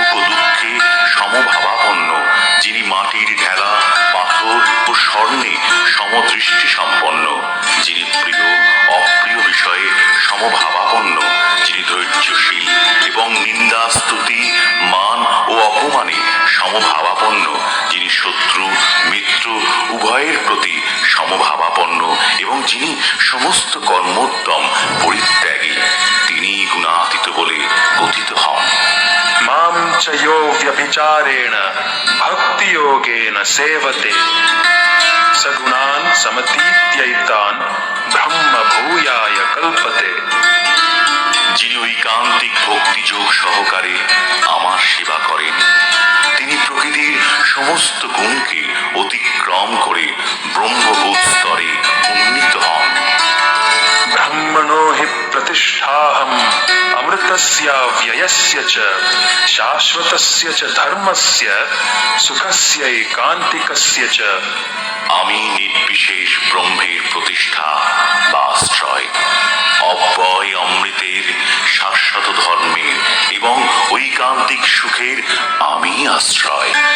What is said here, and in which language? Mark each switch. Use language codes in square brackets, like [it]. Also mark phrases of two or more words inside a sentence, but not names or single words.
[bn] ও দুঃখে সমভাবাপন্ন, যিনি মাটির ঢেলা পাথর ও স্বর্ণে সমদৃষ্টি সম্পন্ন, যিনি প্রিয় অপ্রিয় বিষয়ে সমভাবাপন্ন, যিনি ধৈর্যশীল এবং নিন্দা স্তুতি মান ও অপমানে সমভাবাপন্ন, যিনি শত্রু মিত্র উভয়ের প্রতি সমভাবাপন্ন এবং যিনি সমস্ত কর্মোত্তম পরিত্যাগী, তিনি গুণাতীত বলে কথিত হন। [sa] मां च यो व्यभिचारेण भक्ति योगेन सेवते सगुणान् समतीत्यैतान् ब्रह्म भूयाय कल्पते। [bn] যিনি ঐকান্তিক ভক্তিযোগ সহকারে আমার সেবা করেন, তিনি প্রকৃতির সমস্ত গুণকে অতিক্রম করে ব্রহ্মভূত স্তরে উন্নীত হন। [sa] ब्रह्मणो हि प्रतिष्ठाहम् अमृतस्य व्ययस्य च शाश्वतस्य च धर्मस्य सुखस्य एकान्तिकस्य च। [bn] আমি নির্বিশেষ ব্রহ্মের প্রতিষ্ঠা বা আশ্রয়, অব্যয় অমৃতের শাশ্বত ধর্মের এবং ঐকান্তিক সুখের আমি আশ্রয়।